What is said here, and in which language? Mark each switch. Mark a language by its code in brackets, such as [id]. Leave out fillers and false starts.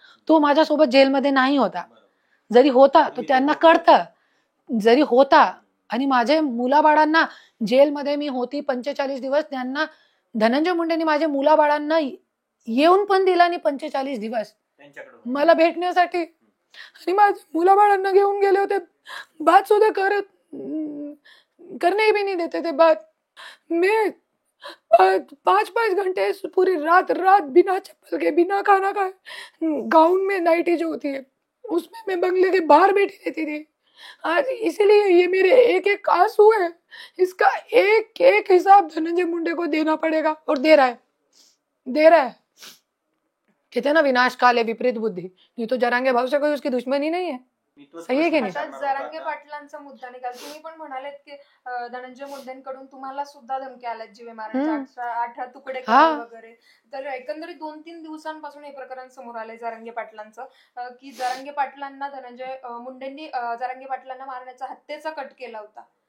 [mr] तो माझ्यासोबत जेलमध्ये नाही होता, जरी होता तर त्यांना कळतं, जरी होता. आणि माझ्या मुलाबाळांना जेलमध्ये मी होती 45 दिवस, त्यांना धनंजय मुंडेंनी माझ्या मुलाबाळांना येऊन पण दिला आणि 45 दिवस मला भेटण्यासाठी, आणि माझ्या मुलाबाळांना घेऊन गेले होते. [hi] बात [mr] सुद्धा [hi] करने भी नहीं देते थे बात. मैं 5-5 घंटे पूरी रात बिना चप्पल के, बिना खाना खाए, गाउन में नाइटी जो होती है उसमें मैं बंगले के बाहर बैठी रहती थी. आज इसीलिए ये मेरे एक एक आंसू है, इसका एक एक हिसाब धनंजय मुंडे को देना पड़ेगा, और दे रहा है. कहते हैं ना, विनाश काल है विपरीत बुद्धि. नहीं तो जरांगे भाऊ से कोई उसकी दुश्मनी नहीं है. [mr] सही आहे की नाही? आता जरांगे पाटलांचा मुद्दा निकाल, तुम्ही पण म्हणालेत की धनंजय मुंडेंकडून तुम्हाला सुद्धा धमकी आल्यात जीवे मारण्याच्या, 18 तुकडे वगैरे. तर एकंदरीत 2-3 दिवसांपासून हे प्रकरण समोर आलंय जरांगे पाटलांचं, की जरांगे पाटलांना धनंजय मुंडेंनी जरांगे पाटलांना मारण्याचा हत्येचा कट केला होता.